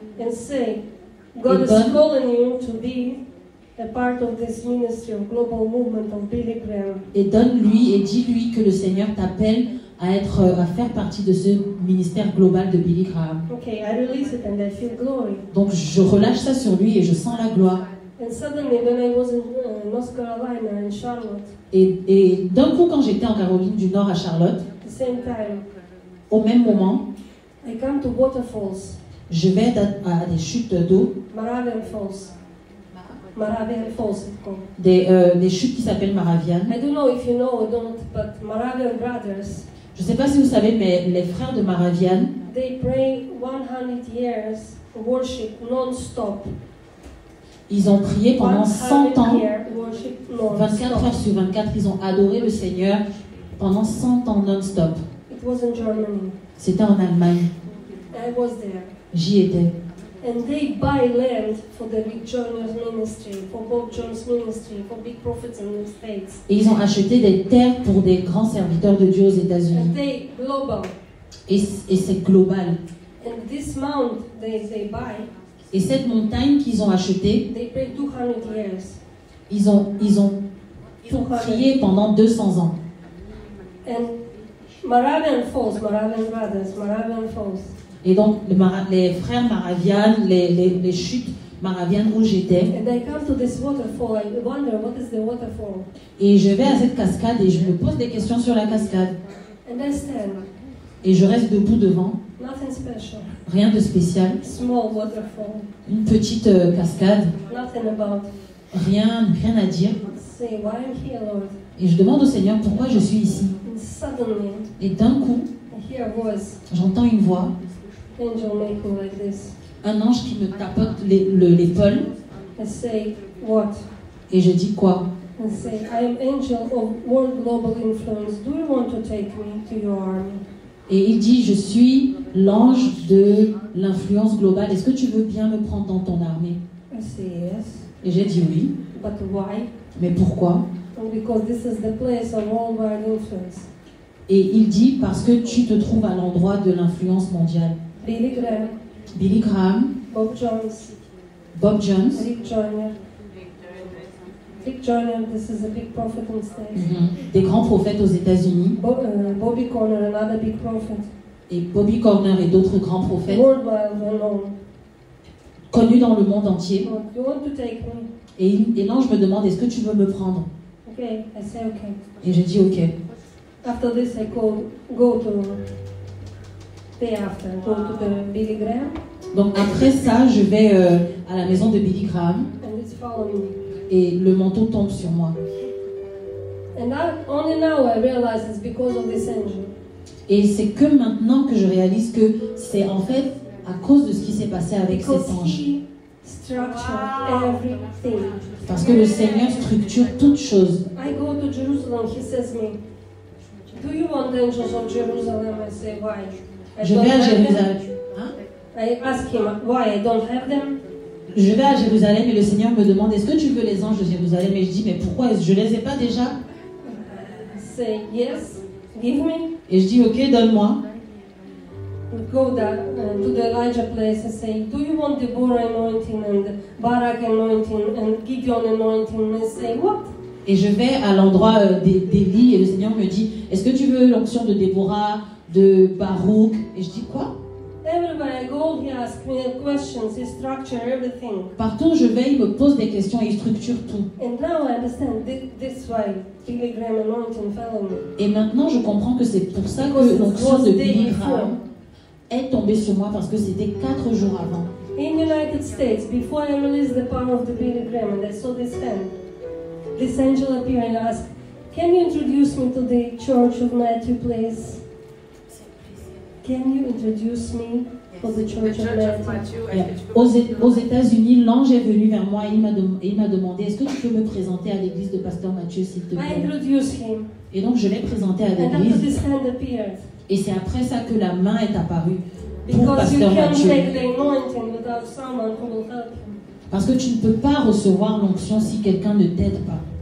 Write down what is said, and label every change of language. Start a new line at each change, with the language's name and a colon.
English: And say, God is calling you to be a part of this ministry of global movement of Billy Graham.
French: Et donne-lui et dis-lui que le Seigneur t'appelle à faire partie de ce ministère global de Billy Graham.
English: Okay, I release it and I feel glory.
French: Donc je relâche ça sur lui et je sens la gloire.
English: And suddenly when I was in North Carolina in Charlotte,
French: Et d'un coup quand j'étais en Caroline du Nord à Charlotte,
English: at the same time,
French: au même moment,
English: I come to waterfalls,
French: je vais à des chutes d'eau,
English: Moravian Falls. Moravian Falls it's called.
French: des chutes qui s'appellent Moravian.
English: I don't know if you know or don't, but Moravian brothers,
French: Je ne sais pas si vous savez, mais les frères de Moravian,
English: they pray 100 years worship non-stop.
French: ils ont prié pendant 100 ans, 24 heures 24 sur 24, ils ont adoré le Seigneur pendant 100 ans non-stop.
English: It was in Germany.
French: C'était en Allemagne.
English: I was there.
French: J'y étais.
English: And they buy land for the Big John's ministry, for Bob John's ministry, for big prophets in the States.
French: Et ils ont acheté des terres pour des grands serviteurs de Dieu aux
English: And
French: États-Unis.
English: they global.
French: Et c'est global.
English: And this mount they buy,
French: Et cette montagne qu'ils ont achetée,
English: they pray 200 years.
French: ils ont prié pendant 200 ans.
English: And Moravian Falls, Moravian brothers, Moravian Falls.
French: Et donc les frères Moravian, les chutes Moravian où j'étais,
English: And I come to this waterfall. I wonder what is the waterfall.
French: et je vais à cette cascade et je me pose des questions sur la cascade.
English: And I stand.
French: Et je reste debout devant,
English: Nothing special.
French: rien de spécial,
English: Small waterfall.
French: une petite cascade,
English: Nothing about.
French: rien à dire.
English: Say, why I'm here, Lord?
French: Et je demande au Seigneur pourquoi je suis ici.
English: And suddenly,
French: Et d'un coup,
English: I hear a voice.
French: j'entends une voix
English: Angel make me like this.
French: un ange qui me tapote l'épaule
English: and say, what?
French: et je dis quoi?
English: And say, I am angel of world global influence. Do you want to take me to your army?
French: Et il dit, je suis l'ange de l'influence globale. Est-ce que tu veux bien me prendre dans ton armée?
English: I say, yes.
French: Et j'ai dit oui.
English: But why?
French: Mais pourquoi?
English: And because this is the place of worldwide influence.
French: Et il dit, parce que tu te trouves à l'endroit de l'influence mondiale.
English: Billy Graham,
French: Billy Graham,
English: Bob Jones,
French: Bob Jones,
English: Rick Joyner. Rick Joyner, this is a big prophet in the States.
French: des grands prophètes aux États-Unis,
English: Bobby Conner, another big prophet.
French: et Bobby Corner et d'autres grands prophètes
English: Worldwide unknown.
French: connus dans le monde entier.
English: You want to take me?
French: Et l'ange me demande, est-ce que tu veux me prendre?
English: Okay, I say okay.
French: Et je dis ok.
English: After this, I go to day after, go to the Billy Graham,
French: Donc après ça, je vais à la maison de Billy Graham
English: and it's following me.
French: et le manteau tombe sur moi.
English: And only now I realize it's because of this angel.
French: Et c'est que maintenant que je réalise que c'est en fait à cause de ce qui s'est passé avec
English: Because
French: cet ange.
English: he structured everything.
French: Parce que le Seigneur structure toutes choses.
English: I go to Jerusalem, he says me, do you want the angels of Jerusalem? I say, why?
French: Je vais à Jérusalem. Hein?
English: I ask him, why? I don't have them?
French: Je vais à Jérusalem et le Seigneur me demande, est-ce que tu veux les anges de Jérusalem? Et je dis, mais pourquoi? Je les ai pas déjà?
English: I say, yes, give me.
French: Et je dis, ok, donne-moi.
English: We go to the Elijah place and say, do you want Deborah anointing and Barak anointing and Gideon anointing? And I say, what?
French: Et je vais à l'endroit d'Élie et le Seigneur me dit, est-ce que tu veux l'onction de Déborah, de Baruch? Et je dis, quoi?
English: Everywhere I go, he asks me questions, he structures everything.
French: Partout où je vais, il me pose des questions et il structure tout.
English: And now I understand this why Billy Graham anointing fell on me.
French: Et maintenant, je comprends que c'est pour ça que l'onction de Billy Graham est tombée sur moi, parce que c'était 4 jours avant.
English: In United States, before I released the power of the Billy Graham and I saw this hand, this angel appeared and asked, can you introduce me to the Church of Matthew, please? Can you introduce me to the Church of Matthew?
French: Aux États-Unis, l'ange est venu vers moi et il m'a demandé, est-ce que tu peux me présenter à l'église de Pasteur Mathieu, s'il te
English: I
French: plaît?
English: introduced him,
French: Et donc, je l'ai présenté à
English: and after
French: l'église.
English: this hand appeared,
French: Et c'est après ça que la main est apparue pour
English: because you
French: Pasteur
English: can't
French: Mathieu.
English: take the anointing without someone who will help you.
French: Parce que tu ne peux pas recevoir l'onction si quelqu'un ne t'aide pas.